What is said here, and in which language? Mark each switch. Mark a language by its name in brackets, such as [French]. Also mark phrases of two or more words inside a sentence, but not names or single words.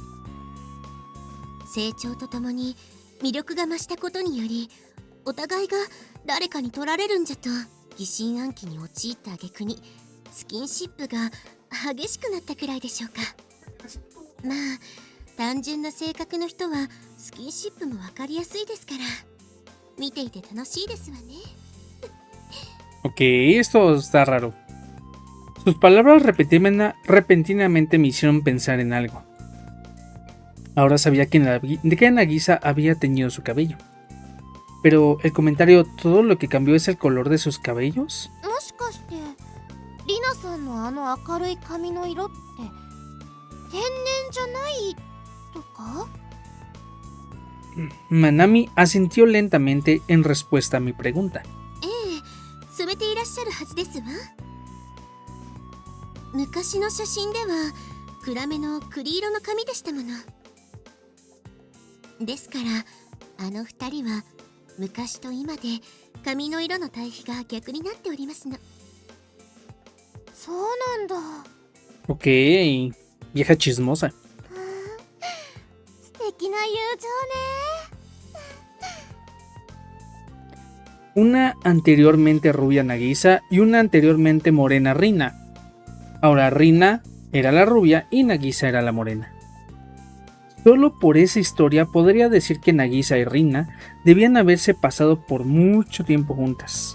[Japanese] 成長とともに魅力が増したことにより、お互いが誰かに取られるんじゃと疑心暗鬼に陥った挙句にスキンシップが激しくなったくらいでしょうか。まあ単純な性格の人はスキンシップも分かりやすいですから見ていて楽しいですわね。 [Spanish] Ok, esto está raro. Sus palabras repentinamente me hicieron pensar en algo. Ahora sabía que Nagisa había teñido su cabello. Pero el comentario, ¿todo lo que cambió es el color de sus cabellos? [Japanese] もしかしてリナさんのあの明るい髪の色って天然じゃないとか？ [Spanish] Manami asintió lentamente en respuesta a mi pregunta. [Japanese] ええ、染めていらっしゃるはずですわ。昔の写真では暗めの栗色の髪でしたもの。ですからあの二人は昔と今で髪の色の対比が逆になっておりますの。そうなんだ。 [Spanish] Ok, vieja chismosa. [Japanese] 素敵な友情ね。 [Spanish] Una anteriormente rubia Nagisa y una anteriormente morena Rina. Ahora Rina era la rubia y Nagisa era la morena. Solo por esa historia podría decir que Nagisa y Rina debían haberse pasado por mucho tiempo juntas.